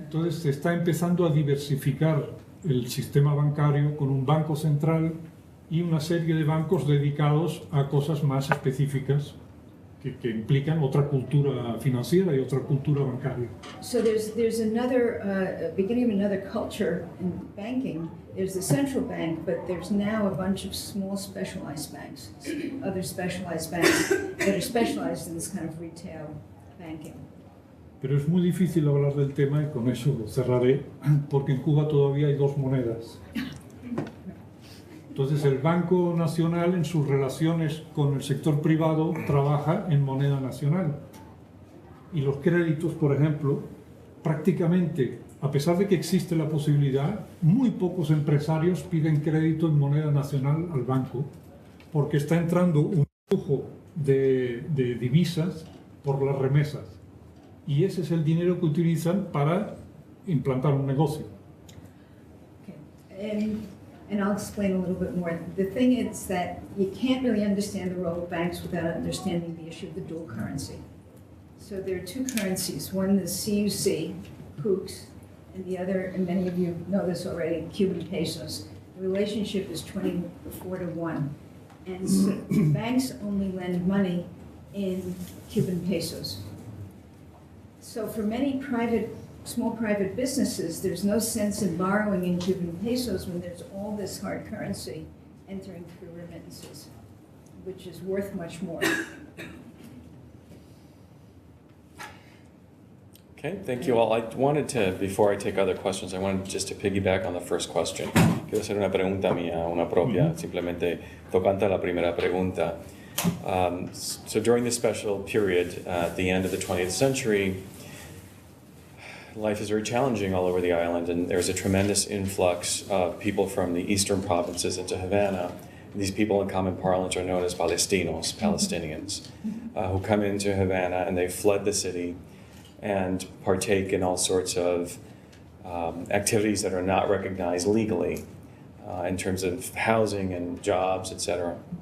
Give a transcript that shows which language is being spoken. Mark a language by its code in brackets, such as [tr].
[es] Entonces se está empezando a diversificar el sistema bancario con un banco central y una serie de bancos dedicados a cosas más específicas que implican otra cultura financiera y otra cultura bancaria. [en] So there's another beginning of another culture in banking. There's the central bank, but there's now a bunch of small specialized banks, other specialized banks that are specialized in this kind of retail banking. [es] Pero es muy difícil hablar del tema, y con eso cerraré, porque en Cuba todavía hay dos monedas. Entonces el Banco Nacional en sus relaciones con el sector privado trabaja en moneda nacional. Y los créditos, por ejemplo, prácticamente a pesar de que existe la posibilidad, muy pocos empresarios piden crédito en moneda nacional al banco porque está entrando un flujo de divisas por las remesas. Y ese es el dinero que utilizan para implantar un negocio. [en] Okay. And I'll explain a little bit more. The thing is that you can't really understand the role of banks without understanding the issue of the dual currency. So there are two currencies. One is CUC, HOOCs, and the other, and many of you know this already, Cuban pesos. The relationship is 24-1. And so banks only lend money in Cuban pesos. So for many small private businesses, there's no sense in borrowing in Cuban pesos when there's all this hard currency entering through remittances, which is worth much more. Okay, thank you all. I wanted to, before I take other questions, I wanted just to piggyback on the first question. [es] Quiero hacer una pregunta mía, una propia, simplemente tocante a la primera pregunta. [en] So during this special period at the end of the 20th century, life is very challenging all over the island, and there's a tremendous influx of people from the eastern provinces into Havana. These people in common parlance are known as Palestinos, Palestinians, who come into Havana and they fled the city and partake in all sorts of activities that are not recognized legally in terms of housing and jobs, etc.